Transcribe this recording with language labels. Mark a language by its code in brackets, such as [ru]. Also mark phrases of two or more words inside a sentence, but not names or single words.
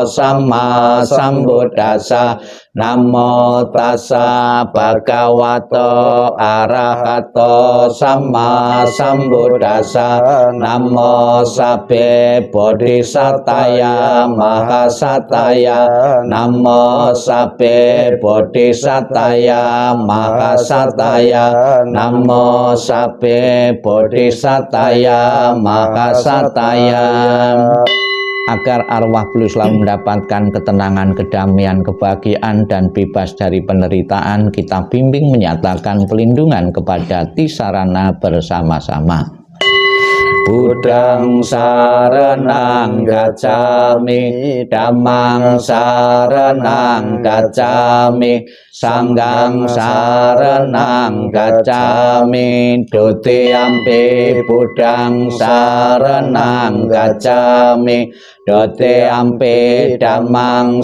[pi] Sama Sambuddhassa, Namo Tassa Bhagavato Arahato Sama Sambuddhassa, Namo Sabbe Bodhisataya Mahasataya, Namo Sabbe Bodhisataya Mahasataya, Namo Sabbe Bodhisataya Mahasataya. [id] Agar arwah beliau selalu mendapatkan ketenangan, kedamaian, kebahagiaan, dan bebas dari penderitaan, kita bimbing menyatakan pelindungan kepada Tisarana bersama-sama. [pi] Buddhang saranang gacchami, dhammang saranang gacchami, sanghang saranang gacchami. Dutiyampi buddhang saranang gacchami, dutiyampi dhammang